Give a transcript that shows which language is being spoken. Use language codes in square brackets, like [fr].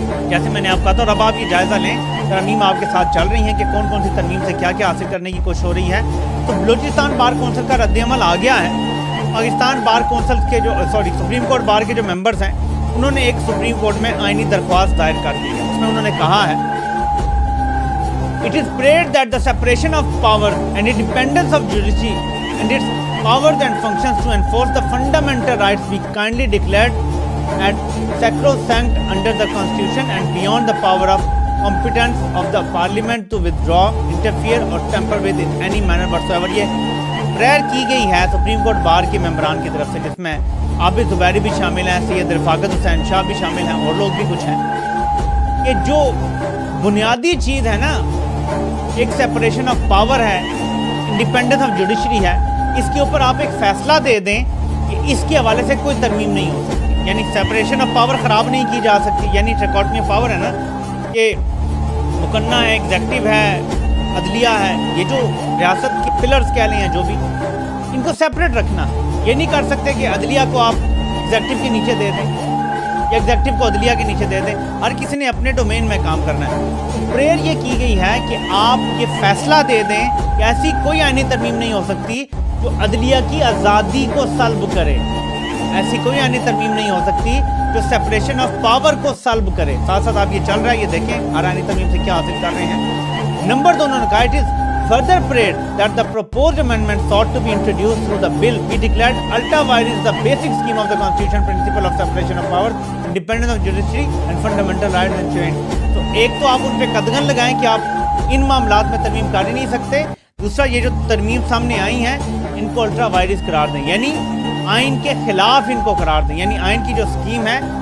[ur] جیسے میں نے آپ کہا تھا، اور اب آپ یہ جائزہ لیں، ترمیم آپ کے ساتھ چل رہی ہیں کہ کون کون سی ترمیم سے کیا کیا حاصل کرنے کی کوشش ہو رہی ہے. تو بلوچستان بار کونسل کا رد عمل آ گیا ہے. پاکستان بار کونسل کے سپریم کورٹ بار کے جو ممبرز ہیں انہوں نے ایک سپریم کورٹ میں آئینی درخواست دائر کر دی ہے. اس میں انہوں نے کہا ہے [en] It is prayed that the separation of powers and independence of judiciary and its powers and functions to enforce the fundamental rights be kindly declared at sacrosanct under the Constitution and beyond the power of competence of the Parliament to withdraw, interfere or tamper with in any manner whatsoever. [ur] یہ prayer کی گئی ہے supreme court bar کے ممبران کی طرف سے، جس میں عابد زبیری بھی شامل ہیں، سید رفاقت حسین شاہ بھی شامل ہیں اور لوگ بھی کچھ ہیں. کہ جو بنیادی چیز ہے نا، ایک سیپریشن آف پاور ہے، انڈیپینڈنس آف جوڈیشری ہے، اس کے اوپر آپ ایک فیصلہ دے دیں کہ اس کے حوالے سے کوئی ترمیم نہیں ہو سکتی. یعنی سیپریشن آف پاور خراب نہیں کی جا سکتی. یعنی ٹریکاٹمی آف پاور ہے نا، کہ مقننہ ہے، ایگزیکٹو ہے، عدلیہ ہے، یہ جو ریاست کے پلرز کہہ لیں ہیں جو بھی، ان کو سیپریٹ رکھنا. یہ نہیں کر سکتے کہ عدلیہ کو آپ ایگزیکٹو کے نیچے دے دیں یا ایگزیکٹو کو عدلیہ کے نیچے دے دیں. ہر کسی نے اپنے ڈومین میں کام کرنا ہے. پریئر یہ کی گئی ہے کہ آپ یہ فیصلہ دے دیں کہ ایسی کوئی آئینی ترمیم نہیں ہو سکتی جو عدلیہ کی آزادی کو سلب کرے. ایسی کوئی آئینی ترمیم نہیں ہو سکتی جو سیپریشن آف پاور کو سلب کرے. ساتھ ساتھ آپ یہ چل رہا ہے، یہ دیکھیں ہر آئینی ترمیم سے کیا حاصل کر رہے ہیں. نمبر 2 انہوں نے کہا [en] it is further prayed that the proposed amendment sought to be introduced through the bill be declared ultra vires the basic scheme of the constitution principle of separation of powers, independence of judiciary and fundamental rights enshrined. [ur] تو ایک تو آپ ان پہ قدغن لگائیں کہ آپ ان معاملات میں ترمیم کر ہی نہیں سکتے. دوسرا، یہ جو ترمیم سامنے آئی ہیں ان کو الٹرا وائرس قرار دیں، یعنی آئین کے خلاف ان کو قرار دیں. یعنی آئین کی جو سکیم ہے